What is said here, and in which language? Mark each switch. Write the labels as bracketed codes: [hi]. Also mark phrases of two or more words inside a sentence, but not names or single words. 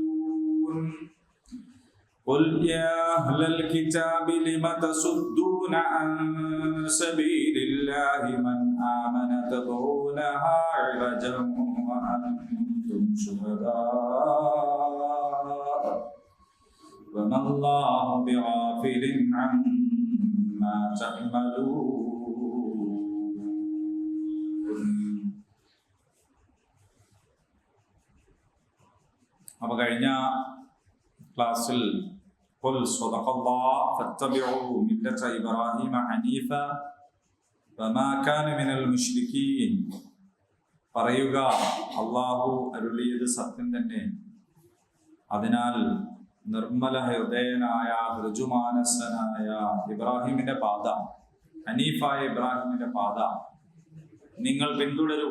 [ar] قل يا أهل الكتاب لم تصدون عن سبيل الله من آمن تبغونها عوجا وأنتم شهداء وما الله بغافل عما تعملون. [ml] അപ്പോൾ കഴിഞ്ഞ ക്ലാസ്സിൽ [ar] قل صدق الله فاتبعوا ملة إبراهيم حنيفا وما كان من المشركين, [ml] പറയുക അല്ലാഹു അരുളിയത് സത്യം തന്നെ, അതിനാൽ നിർമ്മല ഹൃദയനായ ഋജുമാനസനായ ഇബ്രാഹിമിന്റെ പാത, ഹനീഫായ ഇബ്രാഹിമിന്റെ പാത നിങ്ങൾ പിന്തുടരുക.